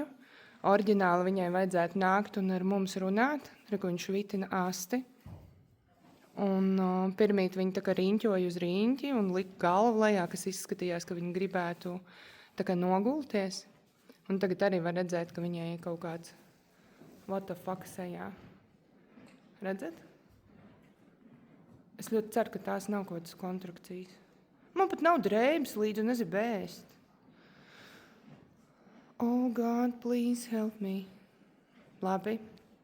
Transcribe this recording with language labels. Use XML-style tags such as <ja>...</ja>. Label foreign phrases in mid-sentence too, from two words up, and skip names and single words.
<lv>Oriģināli viņai vajadzētu nākt un ar mums runāt, reku viņš vitina asti. Un pirmīt viņa tā kā riņķoja uz riņķi un lika galvu lejā, kas izskatījās, ka viņa gribētu tā kā nogulties. Un tagad arī var redzēt, ka viņai ir kaut kāds</lv> <en>what the fuck</en> <lv>sejā. Redzat? Es ļoti ceru, ka tās nav kaut kādas kontrakcijas. Man pat nav drēbes līdzi un es ir bēst.</lv> <en>Oh, God, please help me.</en> <lv>Labi,</lv>